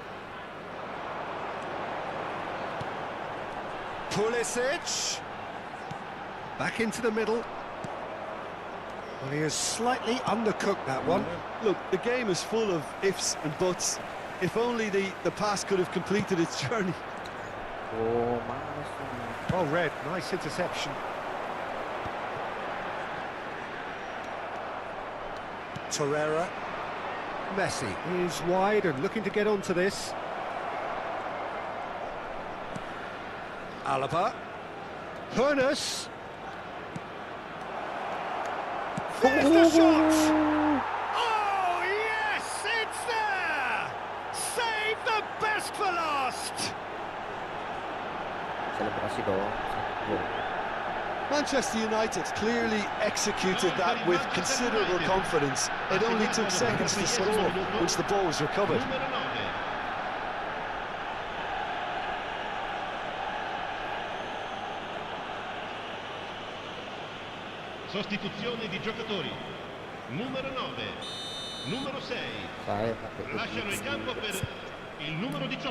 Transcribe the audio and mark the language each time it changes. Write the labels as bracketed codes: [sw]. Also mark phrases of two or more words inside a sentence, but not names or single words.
[en] Pulisic. Back into the middle. Well, he has slightly undercooked that one. Look, the game is full of ifs and buts. If only the pass could have completed its journey. [id] Oh, mana sih? [en] Well read, nice interception. Torreira. Messi is wide and looking to get onto this. Alaba. Hoeneß. There's the shot! Oh, yes, it's there! Save the best for last! [id] Selebrasi dong. [en] Manchester United clearly executed that with considerable confidence. It only took seconds to score once the ball was recovered. [it] Numero 9. Sostituzione di giocatori. Numero 9. Numero 6. [id] Saya pakai [it] Lasciano il campo per il numero 18.